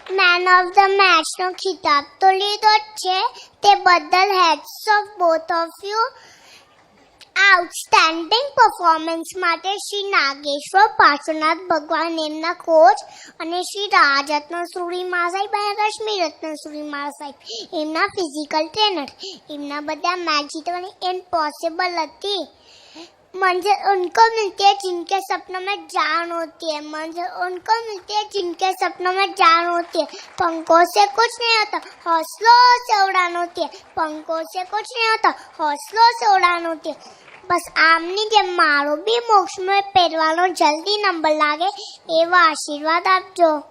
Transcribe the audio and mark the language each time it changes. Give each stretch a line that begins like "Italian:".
Gujarati: Man of the મેચનો ખિતાબ તો લીધો જ છે, તે બદલ heads of both of you. Outstanding performance માટે શ્રી નાગેશ્વર પાર્શ્વનાથ ભગવાન એમના કોચ અને શ્રી રાજરત્ન સુરીમા સાહેબ અને રશ્મિ રત્ન સુરીમા સાહેબ એમના ફિઝિકલ ટ્રેનર. એમના બધા મેચ જીતવાની ઇમ્પોસિબલ હતી.
Hindi: मंजिल उनको मिलती है जिनके सपनों में जान होती है. मंजिल उनको मिलती है जिनके सपनों में जान होती है. पंखों से कुछ नहीं होता, हौसलों से उड़ान होती है. पंखों से कुछ नहीं होता, हौसलों से उड़ान होती है.
Gujarati: बस आमनी જેમ મારો બી મોક્ષમાં પહેરવાનો જલ્દી નંબર લાગે એવા આશીર્વાદ આપજો.